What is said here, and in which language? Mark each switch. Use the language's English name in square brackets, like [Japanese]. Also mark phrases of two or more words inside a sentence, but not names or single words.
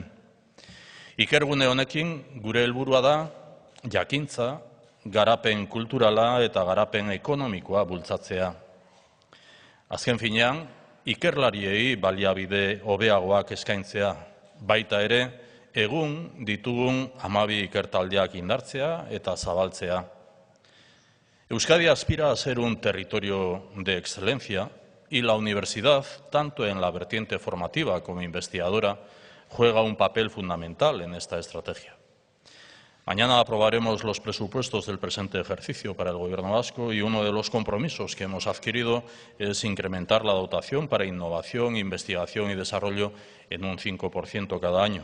[Basque] Ikergune honekin gure helburua da jakintza, garapen kulturala eta garapen ekonomikoa bultzatzea. Azken finean, ikerlariei baliabide hobeagoak eskaintzea, baita ere, egun ditugun 12 ikertaldeak indartzea eta zabaltzea. [Spanish] Euskadi aspira a ser un territorio de excelencia y la universidad, tanto en la vertiente formativa como investigadora, juega un papel fundamental en esta estrategia. Mañana aprobaremos los presupuestos del presente ejercicio para el Gobierno vasco y uno de los compromisos que hemos adquirido es incrementar la dotación para innovación, investigación y desarrollo en un 5% cada año.